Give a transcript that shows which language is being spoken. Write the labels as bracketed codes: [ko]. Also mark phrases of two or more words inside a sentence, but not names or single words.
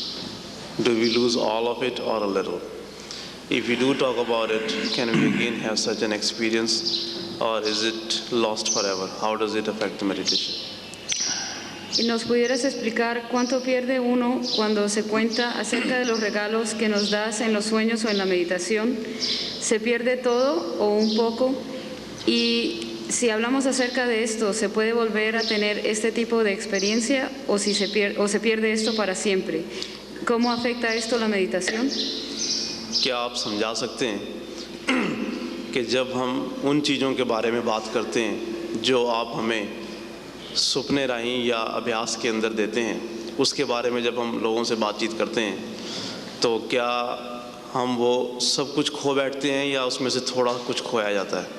[en] Do we lose all of it or a little? If we do talk about it, can we again have such an experience, or is it lost forever? How does it affect the meditation? [es] ¿Nos pudieras explicar cuánto pierde uno cuando se cuenta acerca de los regalos que nos das en los sueños o en la meditación? ¿Se pierde todo o un poco? Y si hablamos acerca de esto, ¿se puede volver a tener este tipo de experiencia o se pierde esto para siempre? ¿Cómo afecta esto la meditación? [hi] क्या आप समझा सकते हैं कि जब हम उन चीज़ों के बारे में बात करते हैं जो आप हमें सुपने राही या अभ्यास के अंदर देते हैं, उसके बारे में जब हम लोगों से बातचीत करते हैं तो क्या हम वो सब कुछ खो बैठते हैं या उसमें से थोड़ा कुछ खोया जाता है?